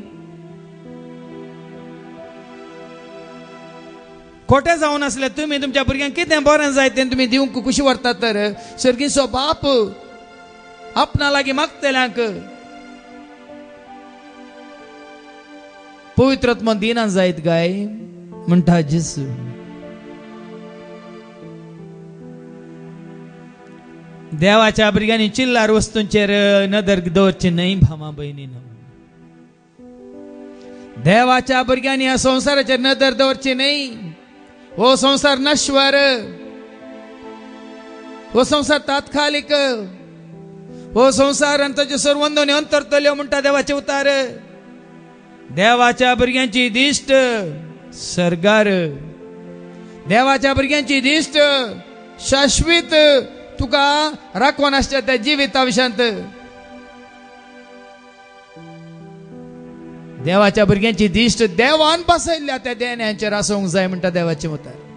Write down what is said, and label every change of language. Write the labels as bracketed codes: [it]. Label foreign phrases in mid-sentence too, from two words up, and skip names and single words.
[kok] खोटे जावन आसले तुमी तुमच्या भुरग्यांक कितें बरें जाय तें तुमी दिवंक कशी व्हरतात तर सर्गीचो बाप आपणा लागीं मागतल्यांक पवित्र आत्मा दिना जायत गाय म्हणटा जेजू. देवाच्या भुरग्यांनी चिल्लार वस्तूंचेर नदर दवरची न्ही भामा भयणीनो. देवाच्या भुरग्यांनी ह्या संवसाराचेर नदर दवरची न्ही. हो संसार नश्वर, हो संसार तात्कालिक, हो संसार आनी ताच्यो सर्वंदोनी अंतरतल्यो म्हणटा देवाचे उतार. देवाच्या भुरग्यांची दिश्ट सर्गार, देवाच्या भुरग्यांची दिश्ट शाश्वीत तुका राखोन आसच्या त्या जिविता विशयांत. देवाच्या भुरग्यांची दिश्ट देवान बसयल्ल्या त्या देण्यांचेर आसूंक जाय म्हणटा देवाचे उतर.